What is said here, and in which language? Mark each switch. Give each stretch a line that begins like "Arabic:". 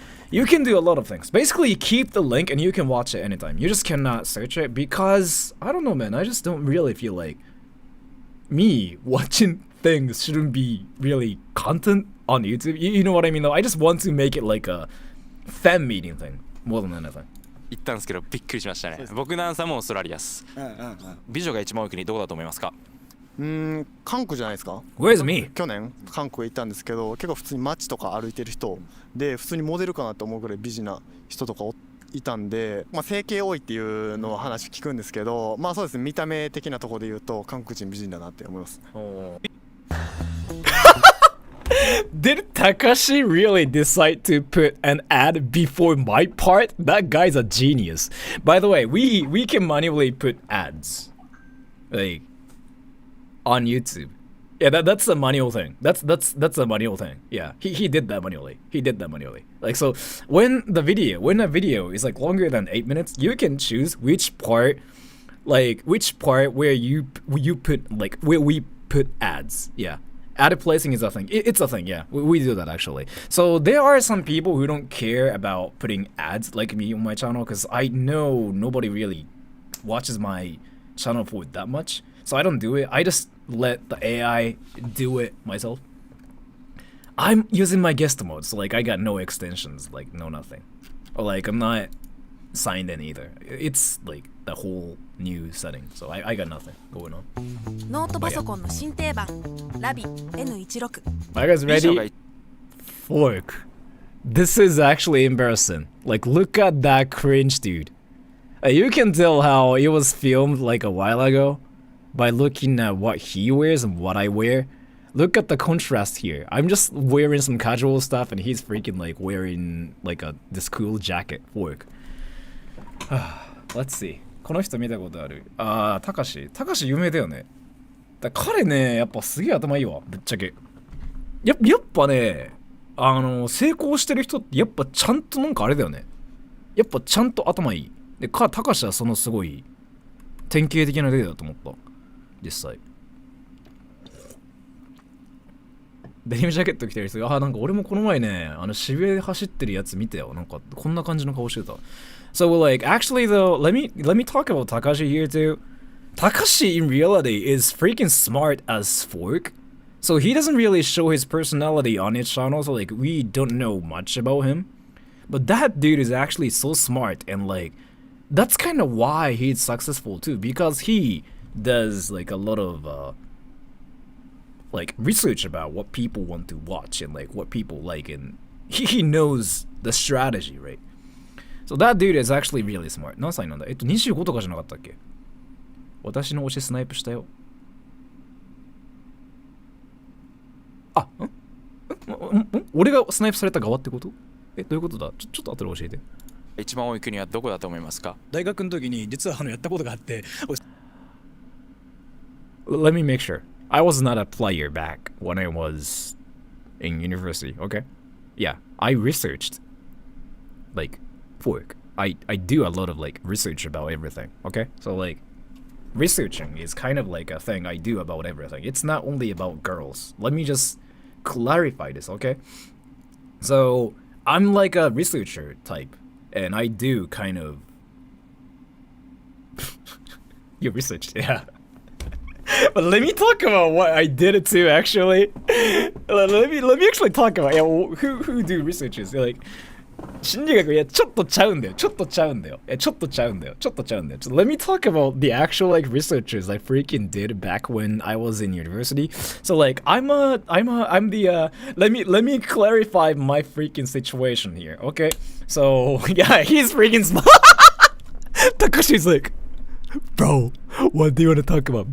English: You can do a lot of things. Basically, you keep the link and you can watch it anytime. You just cannot search it because, I don't know, man. I just don't really feel like me watching things shouldn't be really content on YouTube. You know what I mean, though? I just want to make it like a fan meeting thing more than anything.
Japanese: 行ったんですけどびっくりしましたね。僕のアンサーもオーストラリアです。美女が一番多い国どこだと思いますか？韓国じゃないですか。
English: Where's me?
Japanese: 去年韓国へ行ったんですけど、結構普通に街とか歩いてる人で普通にモデルかなと思うぐらい美人な人とかいたんで、整形多いっていうのは話聞くんですけど、そうですね、見た目的なところで言うと韓国人美人だなって思います。
English: Did Takashi really decide to put an ad before my part? That guy's a genius. By the way, we can manually put ads like on YouTube. Yeah, that's a manual thing. That's a manual thing. Yeah, he did that manually. Like, so when a video is like longer than 8 minutes, you can choose which part where you put like where we put ads. Yeah. Ad placing is a thing. It's a thing, yeah. We do that actually. So there are some people who don't care about putting ads like me on my channel because I know nobody really watches my channel for that much. So I don't do it. I just let the AI do it myself. I'm using my guest mode, so like I got no extensions, like no nothing. Or like I'm not signed in either. It's like the whole new setting, so I got nothing going on.
Japanese: ノートパソコンの新定番ラビ N16
English: Are you guys ready? Fork. This is actually embarrassing. Like, look at that cringe, dude. You can tell how it was filmed like a while ago by looking at what he wears and what I wear. Look at the contrast here. I'm just wearing some casual stuff and he's freaking like wearing like this cool jacket. Fork. Let's see.
Japanese: この人見たことある。たかし有名だよね。彼ね、やっぱすげえ頭いいわ、ぶっちゃけ。やっぱね、成功してる人ってやっぱちゃんとなんかあれだよね。やっぱちゃんと頭いい。で、たかしはそのすごい典型的な例だと思った。実際。デニムジャケット着てる人、なんか俺もこの前ね、渋谷で走ってるやつ見たよ。なんかこんな感じの顔してた。
English: So like actually though, let me talk about Takashi here too. Takashi in reality is freaking smart as fork. So he doesn't really show his personality on his channel, so like we don't know much about him. But that dude is actually so smart and like that's kind of why he's successful too, because he does like a lot of like research about what people want to watch and like what people like, and he knows the strategy, right? So that dude is actually really smart.
Japanese: 何歳なんだ25とかじゃなかったっけ私の推しスナイプしたよ。あ、俺がスナイプされた側ってこと？どういうことだ？ちょっと後で教えて。一番多い国はどこだと思いますか？大学の時に実はやったことがあって。
English: Let me make sure. I was not a player back when I was in university, okay? Yeah, I researched like work. I do a lot of like research about everything, okay? So like researching is kind of like a thing I do about everything. It's not only about girls. Let me just clarify this, okay? So I'm like a researcher type, and I do kind of you researched, yeah. But let me talk about what I did too. Actually, let me actually talk about who do researches.
Japanese: Like, 心理学いやちょっとちゃうんだよ。
English: Let me talk about the actual like researchers I freaking did back when I was in university. So like I'm the let me clarify my freaking situation here. Okay, so yeah, he's freaking smart. Takashi's like, bro, what do you want to talk about?